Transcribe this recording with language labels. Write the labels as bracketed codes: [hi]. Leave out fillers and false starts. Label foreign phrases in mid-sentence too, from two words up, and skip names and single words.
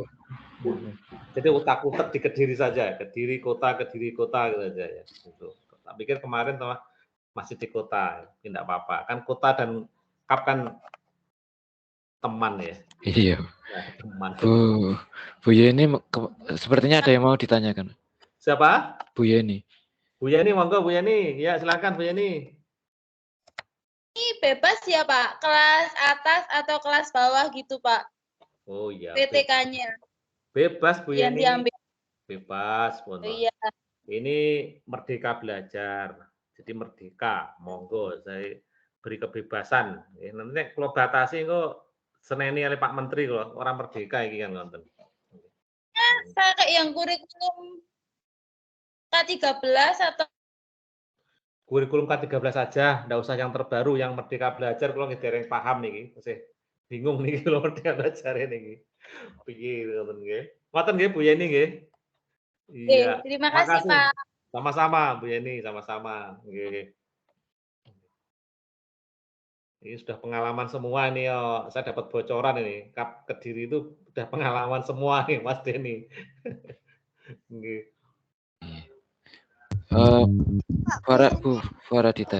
[id] Jadi utak-utak di Kediri saja, Kediri kota gitu saja ya. Gitu. [jv] Tak pikir [id] kemarin masih di kota, tidak apa-apa. Kan kota dan Kap kan teman ya. Iya. Ya, teman. Bu Yeni, sepertinya ada yang mau ditanyakan. Siapa? Bu Yeni. Bu Yeni, monggo Bu Yeni. Ya silakan Bu Yeni. Ini bebas ya Pak, kelas atas atau kelas bawah gitu Pak? Oh iya. PTK-nya. Bebas Bu Yang Yeni. diambil. Bebas, Oh, iya. Ini merdeka belajar. Jadi merdeka, monggo saya beri kebebasan. Nanti kalau batasi kok [jv] seneni oleh [id] Pak Menteri kalau orang merdeka iki kan nonton. Ya, pakai yang kurikulum K13 atau Kurikulum K13 saja, enggak usah yang terbaru, yang merdeka belajar kalau nggih paham niki, masih bingung niki kalau merdeka belajar niki. [jv] Piye ngoten nggih. Ngoten nggih Bu Yeni nggih. [id] Iya. terima kasih Pak. Sama-sama Bu Yeni, sama-sama. Nggih. Ini sudah pengalaman semua ini yo. Saya dapat bocoran ini. Kap Kediri itu sudah pengalaman semua nih Mas Denny. Nggih. Bu Faradita.